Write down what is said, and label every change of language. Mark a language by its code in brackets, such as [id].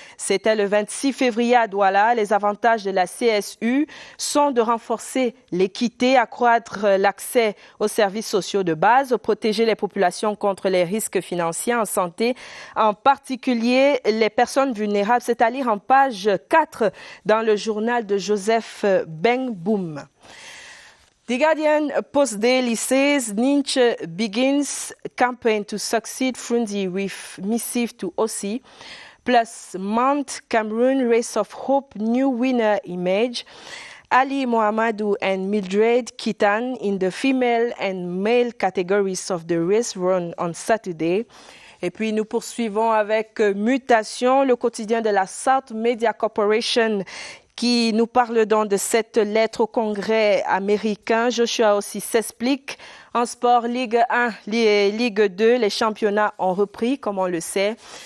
[fr] C'était le 26 février à Douala. Les avantages de la CSU sont de renforcer l'équité, accroître l'accès aux services sociaux de base, protéger les populations contre les risques financiers en santé, en particulier les personnes vulnérables. C'est à lire en page 4 dans le journal de Joseph Benboum. [en] The Guardian Post Daily says Ninche begins campaign to succeed Frundi with missive to OC, plus Mount Cameroon Race of Hope new winner image. Ali Mohamedou and Mildred Kitan in the female and male categories of the race run on Saturday. [fr] Et puis nous poursuivons avec Mutation, le quotidien de la South Media Corporation, qui nous parle donc de cette lettre au Congrès américain. Joshua aussi s'explique. En sport, Ligue 1, Ligue 2, les championnats ont repris, comme on le sait.